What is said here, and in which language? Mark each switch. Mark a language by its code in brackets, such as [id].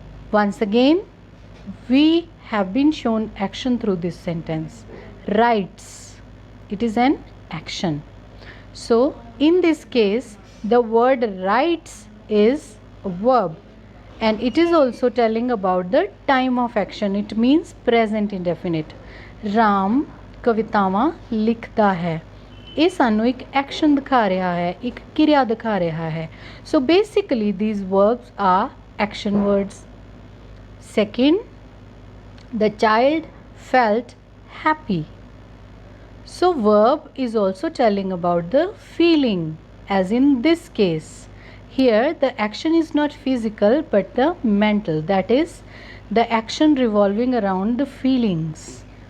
[en] Once again, we have been shown action through this sentence. Writes, it is an action. So in this case, the word writes is a verb and it is also telling about the time of action. It means present indefinite. [pa] Ram ਕਵਿਤਾਵਾਂ ਲਿਖਦਾ ਹੈ। ਇਹ ਸਾਨੂੰ ਇੱਕ action ਦਿਖਾ ਰਿਹਾ ਹੈ, ਇੱਕ ਕਿਰਿਆ ਦਿਖਾ ਰਿਹਾ ਹੈ। [en] So basically these verbs are action words. Second, the child felt happy. So verb is also telling about the feeling, as in this case. Here the action is not physical but the mental, that is the action revolving around the feelings.